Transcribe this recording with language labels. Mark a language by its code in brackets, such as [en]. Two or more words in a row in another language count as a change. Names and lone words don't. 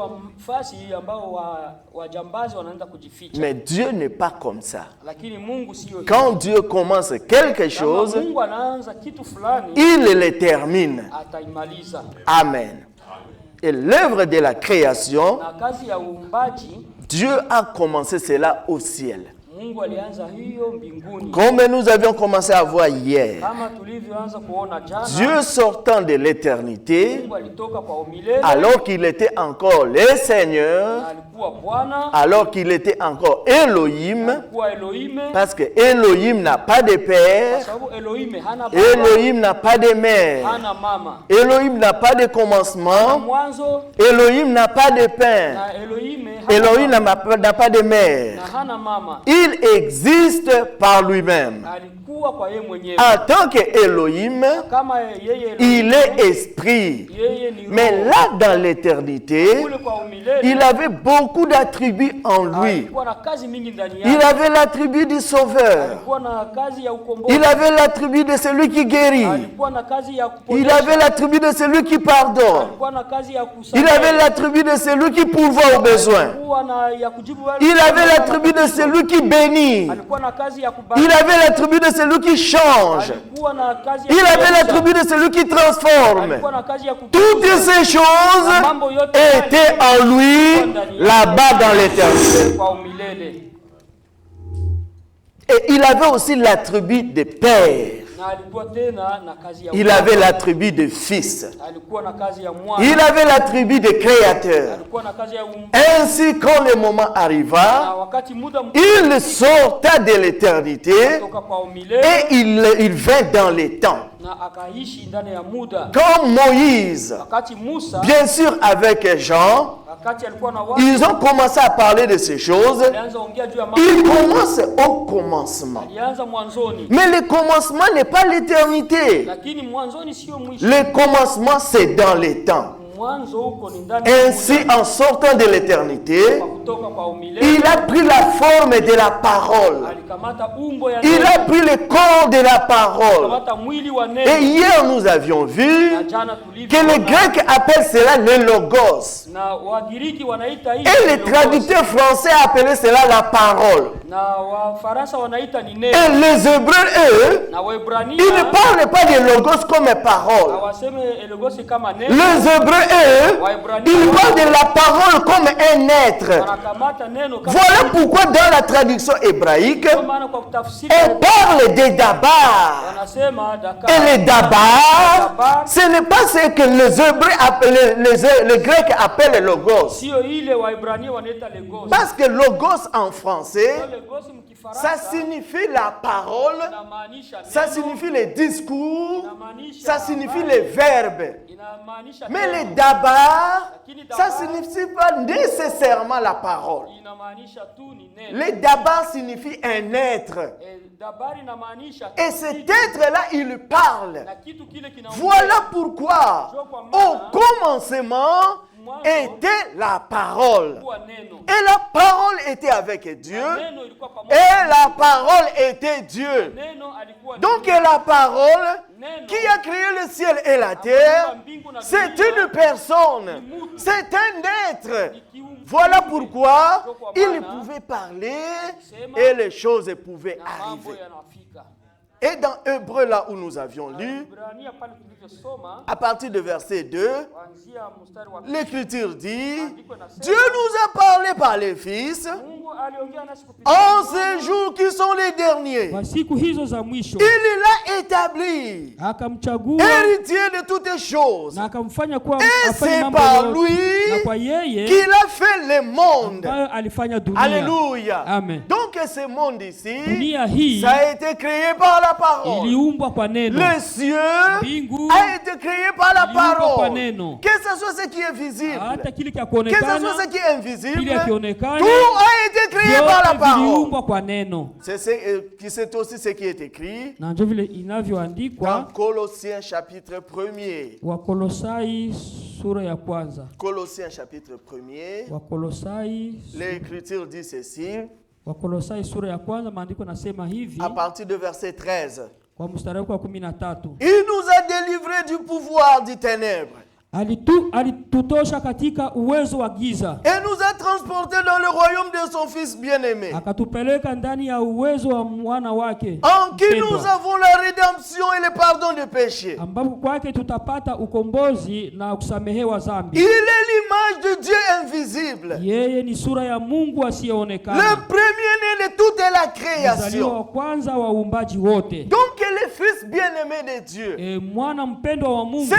[fr] Mais Dieu n'est pas comme ça. Quand Dieu commence quelque chose, il le termine. Amen. Et l'œuvre de la création, Dieu a commencé cela au ciel. [sw] Mungu alianza hiyo mbinguni. [fr] Comme nous avions commencé à voir hier, [sw] Kama tulivyoanza kuona jana, [fr] Dieu sortant de l'éternité, [sw] Mungu alitoka kwa umilele, [fr] alors qu'il était encore le Seigneur, [sw] na alikuwa Bwana, [fr] alors qu'il était encore Elohim, [sw] alikuwa Elohim, [fr] parce que Elohim n'a pas de [sw] kwa [fr] père, [sw] sababu Elohim hana baba, [fr] Elohim n'a pas de mère, [sw] hana mama, [fr] Elohim n'a pas de [sw] hana [fr] commencement, [sw] mwanzo, [fr] Elohim n'a pas de père, [sw] na Elohim hana Elohim baba, [fr] n'a pas de mère. [sw] na hana mama. [fr] Il existe par lui-même. [sw] Alikuwa kwa yeye mwenyewe. [fr] En tant qu'Elohim, [sw] Kama yeye [fr] il est esprit. [sw] yeye ni [fr] Mais [sw] roho. [fr] là, dans l'éternité, [sw] Kule kwa umilele, [fr] il avait beaucoup d'attributs en lui. [sw] alikuwa na kazi mingi ndani [fr] Il [sw] yake. [fr] avait l'attribut du sauveur. [sw] Alikuwa na kazi ya ukombozi. [fr] Il avait l'attribut de celui qui guérit. [sw] Alikuwa na kazi ya [fr] Il [sw] kuponyesha. [fr] avait l'attribut de celui qui pardonne. [sw] Alikuwa na kazi ya [fr] Il [sw] kusamehe. [fr] avait l'attribut de celui qui pourvoit aux besoins. [sw] Alikuwa na ya kujibu wale. [fr] Il avait l'attribut de celui qui bénit. [sw] Alikuwa na kazi ya kubariki. [fr] Il avait l'attribut de celui qui change. [sw] Alikuwa na kazi ya [fr] Il avait [sw] kubadilisha. [fr] l'attribut de celui qui transforme. [sw] Alikuwa na kazi ya [fr] Toutes ces choses [sw] mambo yote [fr] étaient en lui là-bas dans l'éternité. [sw] kwa umilele. [fr] Et il avait aussi l'attribut de père. [sw] Na alikuwa tena na kazi ya [fr] Il avait l'attribut de fils. [sw] alikuwa na kazi ya mwana. [fr] Il avait l'attribut de créateur. [sw] Alikuwa na kazi ya [fr] Ainsi, quand le moment [sw] na [fr] arriva, [sw] wakati muda [fr] il sorta de l'éternité [sw] kutoka kwa umilele [fr] et il vint dans les temps. [sw] na akaishi ndani ya muda. [fr] Quand Moïse, [sw] Wakati Musa, [fr] bien sûr avec Jean, [sw] wakati alikuwa na watu, [fr] ils ont commencé à parler de ces choses, [sw] alianza ongea juu ya mambo. [fr] ils commencent au commencement. [sw] Alianza mwanzoni, [fr] Mais le commencement n'est pas l'éternité. [sw] lakini mwanzoni sio mwisho. [fr] Le commencement, c'est dans les temps. [sw] Mwanzo huko ni ndani ya [fr] Ainsi, en sortant de l'éternité, [sw] muda. Kutoka kwa umilele [fr] il a pris la forme de la parole. [sw] alikamata umbo ya [fr] Il a pris le corps de la parole. [sw] alikamata mwili wa [fr] Et [sw] neno. [fr] hier, nous avions vu [sw] Na jana [fr] que les [sw] tulivyo [fr] Grecs appellent cela le logos. [sw] na Wagiriki wanaita hii [fr] Et les [sw] logos. [fr] traducteurs français appellent cela la parole. [sw] na Wafaransa wanaita ni [fr] Et [sw] neno, [fr] les Hébreux, eux, [sw] na Waebrania [fr] ils ne parlent pas de logos comme parole. [sw] hawaseme logos kama neno. [fr] Les Hébreux, eux, ils parlent de la parole comme un être. [sw] Wanakamata neno kama [fr] Voilà pourquoi dans la traduction hébraïque, [sw] Kwa maana kwa kutafsiri [fr] on parle des dabar. [sw] wanasema daka. [fr] Et les dabar, ce n'est pas ce que les Hébreux appellent, les Grecs appellent logos. [sw] Sio ile Waebrania wanaita logos. [fr] Parce que logos en français, [sw] Logos mkifaransa [fr] ça signifie la parole, [sw] inamaanisha [fr] ça [sw] neno, [fr] signifie les discours, [sw] inamaanisha [fr] ça signifie [sw] habari, [fr] les verbes. [sw] inamaanisha [fr] Mais [sw] neno, [fr] les dabar, [sw] lakini [fr] ça [sw] dabar [fr] signifie pas nécessairement la parole. [sw] inamaanisha tu ni neno. [fr] Les dabar signifie un être. [sw] Dabari inamaanisha [fr] Et cet être-là, il parle. [sw] na kitu kile kinaongea. [fr] Voilà pourquoi, au commencement, était la parole. [sw] Kuwa neno. [fr] Et la parole était avec Dieu. [sw] Neno ilikuwa pamoja. [fr] Et la parole était Dieu. [sw] Neno alikuwa [fr] Donc [sw] neno. [fr] la parole [sw] Neno [fr] qui a créé le ciel et la terre, c'est une personne, c'est un être. Voilà pourquoi il pouvait parler et les choses pouvaient [sw] na mambo [fr] arriver. [sw] yanafika. [fr] Et dans Hébreu, là où nous avions lu, [sw] Ibrania pale tulivyosoma [fr] à partir de verset 2, [sw] kuanzia mstari wa [fr] l'Écriture dit, Dieu nous a parlé par les fils [sw] Mungu aliongea nasi kupitia [fr] en ces jours qui sont les derniers. [sw] kwa siku hizo za mwisho, [fr] Il l'a établi, [sw] akamchagua [fr] héritier de toutes choses. [sw] na akamfanya kuwa [fr] Et [sw] afanye [fr] c'est [sw] mambo [fr] par [sw] yote. [fr] lui [sw] Na kwa yeye [fr] qu'il a fait le monde. [sw] ambayo alifanya dunia. [fr] Alléluia. Amen. Donc ce monde ici, [sw] Dunia hii [fr] ça a été créé par la parole. [sw] iliumbwa kwa neno. [fr] Le cieux [sw] Mbingu [fr] a été créé par la [sw] iliumbwa kwa [fr] parole. [sw] neno. [fr] Que ce soit ce qui est visible, [sw] Hata kile cha [fr] que ce soit [sw] kuonekana [fr] ce qui est invisible, [sw] kile kionekana [fr] tout a été créé par la [sw] vyote [fr] parole. [sw] viliumbwa kwa neno. [fr] C'est aussi ce qui est écrit [sw] Na ndio vile [fr] dans [sw] inavyoandikwa [fr] Colossiens chapitre 1er. [sw] Wakolosai sura ya kwanza. [fr] Colossiens chapitre 1er. [sw] Wakolosai [fr] L'Écriture dit ceci [sw] Wakolosai sura ya kwanza, maandiko nasema hivi [fr] à partir de verset 13. [sw] kwa mstari wa 13. [fr] Il nous a délivrés du pouvoir des ténèbres [sw] Alitutosha katika uwezo wa giza, [fr] et nous a transportés dans le royaume de son Fils bien-aimé, [sw] akatupeleka ndani ya uwezo wa mwana wake [fr] en qui [sw] mpendwa, [fr] nous avons la rédemption et le pardon de péché. [sw] ambapo kwake tutapata ukombozi na kusamehewa [fr] Il [sw] dhambi. [fr] est l'image de Dieu invisible, [sw] Yeye ni sura ya Mungu [fr] le [sw] asiyeonekana, [fr] premier-né de toute la [sw] mzaliwa [fr] création. [sw] wa kwanza wa uumbaji wote. [fr] Donc le Fils bien-aimé de Dieu. [sw] Mwana mpendwa wa Mungu.